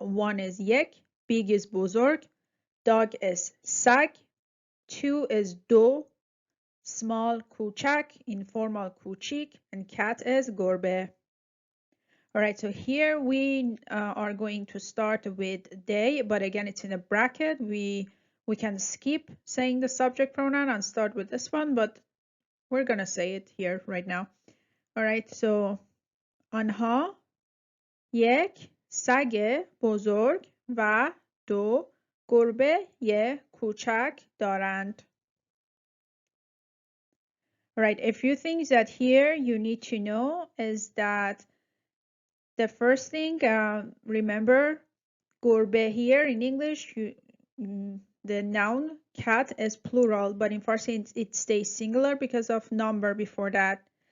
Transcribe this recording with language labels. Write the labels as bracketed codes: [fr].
[en] One is yek, big is buzurg, dog is sag, two is do, small kuchak, informal kuchik, and cat is gorbe. All right, so here we are going to start with they, but again, it's in a bracket. We can skip saying the subject pronoun and start with this one, but we're gonna say it here right now. All right, so [fa] آنها یک سگ بزرگ و دو گربه کوچک دارند. [en] All right, a few things that here you need to know is that the first thing, remember, gorbe here in English, the noun cat is plural, but in Farsi it stays singular because of number before that.